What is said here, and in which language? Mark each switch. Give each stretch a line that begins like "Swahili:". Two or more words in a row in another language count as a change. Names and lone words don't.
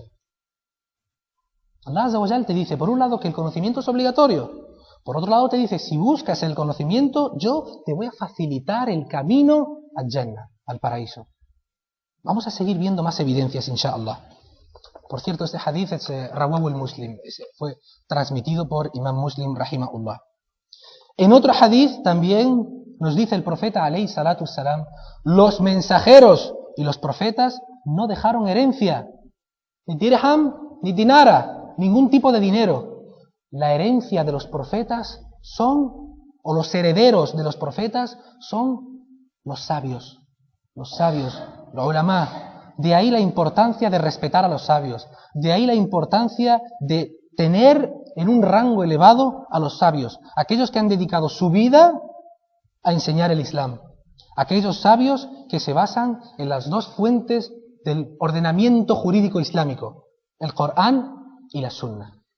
Arabic: الله عز وجل
Spanish: te dice, por un lado, que el conocimiento es obligatorio. Por otro lado, te dice, si buscas el conocimiento, yo te voy a facilitar el camino al Jannah, al paraíso. Vamos a seguir viendo más evidencias, inshallah. Por cierto, este hadith es
Arabic: رواه المسلم,
Spanish: fue transmitido por Imam Muslim, rahimahullah. En otro hadith también nos dice el profeta,
Arabic: عليه الصلاة والسلام,
Spanish: los mensajeros y los profetas no dejaron herencia, ni dirham, ni dinara, ningún tipo de dinero. La herencia de los profetas son, o los herederos de los profetas son los sabios, los ulama. De ahí la importancia de respetar a los sabios, de ahí la importancia de tener en un rango elevado a los sabios, aquellos que han dedicado su vida a enseñar el Islam, aquellos sabios que se basan en las dos fuentes del ordenamiento jurídico islámico, el Corán y la Sunna.